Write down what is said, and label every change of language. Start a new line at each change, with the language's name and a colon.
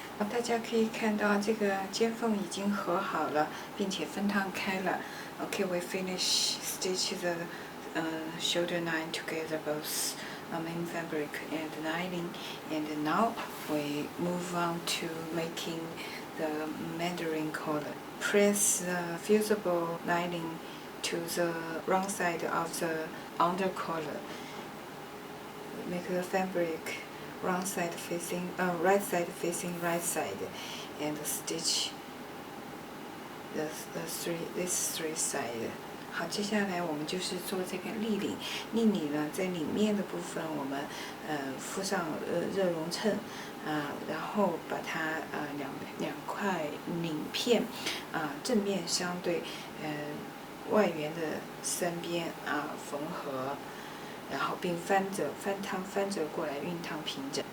Chinese: 大家可以看到这个尖缝已经合好了，并且分趟开了。
English: Okay, we finish stitch the shoulder line together, both main fabric and lining, and now we move on to making the Mandarin collar. Press the fusible lining to the wrong side of the under collar. Make the fabric wrong side facing right side facing right side, and stitch these three sides.
Chinese: 好，接下来我们就是做这个立领。立领呢，在领面的部分，我们敷上热熔衬，然后把它两块领片正面相对，外缘的三边缝合，然后并翻折过来熨烫平整。